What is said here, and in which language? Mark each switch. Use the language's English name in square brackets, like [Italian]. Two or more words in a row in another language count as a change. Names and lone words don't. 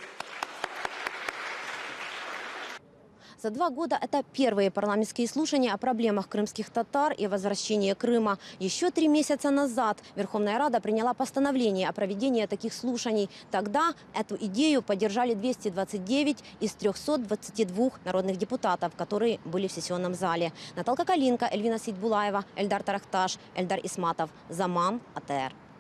[Russian] За 2 года это первые парламентские слушания о проблемах крымских татар и возвращении Крыма. Еще 3 месяца назад Верховная Рада приняла постановление о проведении таких слушаний. Тогда эту идею поддержали 229 из 322 народных депутатов, которые были в сессионном зале. Наталка Калинка, Эльвина Сейдбулаева, Эльдар Тарахташ, Эльдар Исматов. Заман, АТР.